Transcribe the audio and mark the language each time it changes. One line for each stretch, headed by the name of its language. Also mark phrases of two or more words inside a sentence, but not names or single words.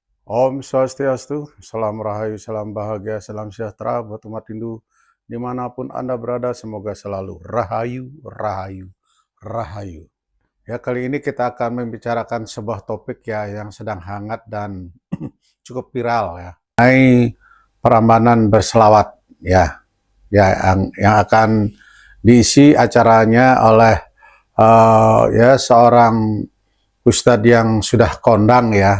Indonesian: Om Swastiastu, salam rahayu, salam bahagia, salam sejahtera buat umat Hindu dimanapun Anda berada, semoga selalu rahayu, rahayu, rahayu. Ya, kali ini kita akan membicarakan sebuah topik ya yang sedang hangat dan cukup viral ya. Mengenai Prambanan berselawat ya, yang akan diisi acaranya oleh ya seorang ustadz yang sudah kondang ya.